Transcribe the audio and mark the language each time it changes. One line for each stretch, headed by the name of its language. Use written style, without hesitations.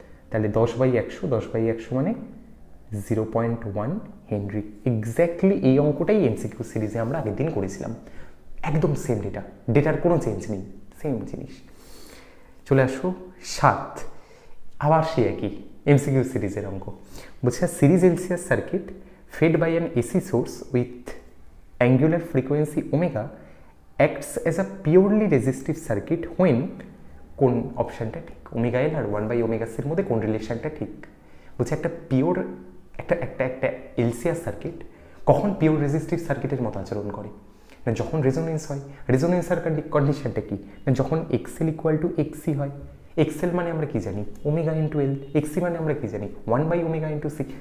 Bangla: তাহলে 10/100 মানে 0.1 Henry. Exactly এই অঙ্কটাই এমসিকিউ সিরিজে আমরা আগের দিন করেছিলাম, একদম সেম ডেটার কোনো চেঞ্জ নেই, সেম জিনিস। চলে আসো 7, আবার সে একই এমসিকিউ সিরিজের অঙ্ক।
English: বলছে series LCR circuit fed by an AC source with angular frequency omega acts as a purely resistive circuit when,
Bangla: কোন অপশানটা ঠিক, ওমেগা এল আর 1/ωc এর মধ্যে কোন রিলেশনটা ঠিক। বলছে একটা পিওর একটা এলসিএস সার্কিট কখন পিওর রেজিস্টিভ সার্কিটের মতো আচরণ করে, না যখন রেজোনেন্স হয়। রেজোনেন্সের কন্ডিশনটা কি, না যখন এক্সএল ইকুয়াল টু এক্সি হয়। এক্সএল মানে আমরা কি জানি, ওমেগা ইন্টু এল। এক্সি মানে আমরা কি জানি, 1/ω ইন্টু সি।